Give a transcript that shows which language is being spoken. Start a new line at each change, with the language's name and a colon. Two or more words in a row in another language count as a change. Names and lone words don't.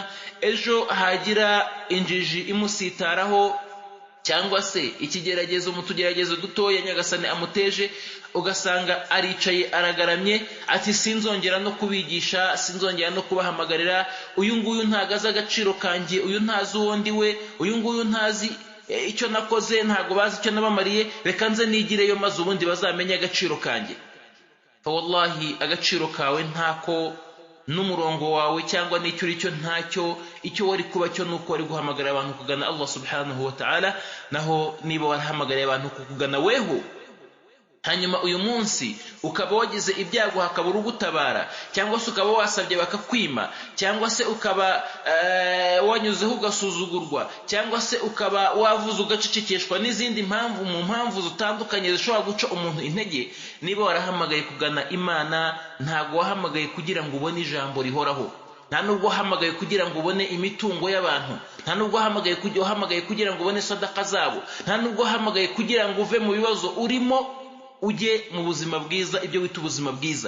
Kinyarwanda: ejo hagira injiji imusitaraho cyangwa se ikigeragezo mu tugeragezo dutoya nyagasani amuteje, ugasanga aricaye aragaramye ati sinzongera no kubigisha, sinzongera no kubahamagarira, uyu nguyu ntagaza agaciro kanjye, uyu ntazi uwo ndi we, uyu nguyu ntazi icyo nakoze, ntago bazi icyo nabamariye, reka nze nigireyo maze ubundi bazamenye agaciro kanjye. Wallahi agaciro kawe ntako, n'umurongo wawe cyangwa n'icyo uri cyo ntacyo. Icyo wari kuba cyo nuko wari guhamagarira abantu kugana Allah
Arabic: سبحانه وتعالى.
Kinyarwanda: Naho niba warahamagariye abantu kukugana weho, hanyuma uyu munsi ukaba wagize ibyago hakabura ugutabara, cyangwa se ukaba wasabye bakakwima, cyangwa se ukaba wanyuzeho ugasuzugurwa, cyangwa se ukaba wavuze ugacecekeshwa n'izindi mpamvu mu mpamvu zitandukanye zishobora guca umuntu intege, niba warahamagaye kugana Imana ntago wahamagaye kugira ngo ubone ijambo rihoraho, nta nubwo wahamagaye kugira ngo ubone imitungo y'abantu, nta nubwo wahamagaye kugira ngo ubone sadaka zabo, nta nubwo wahamagaye kugira ngo uve mu bibazo urimo ujye mu buzima bwiza, ibyo wita ubuzima bwiza.